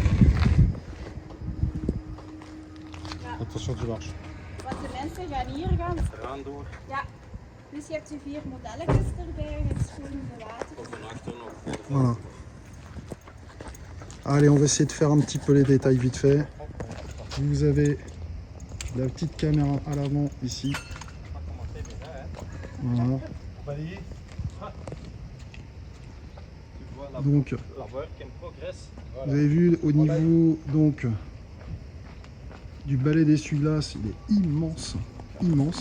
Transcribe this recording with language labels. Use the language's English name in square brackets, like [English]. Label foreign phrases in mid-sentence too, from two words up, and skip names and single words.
[French] Attention, tu marches. [Dutch] Want de mensen gaan hier gaan. Eraan door. Ja, dus je hebt je 4 modelletjes erbij, het schoon water. Of van achter nog. [French] Voilà. Allez, on va essayer de faire un petit peu les détails vite fait. Vous avez la petite caméra à l'avant ici. Voilà. Donc, vous avez vu au niveau donc du balai d'essuie-glace, il est immense, immense.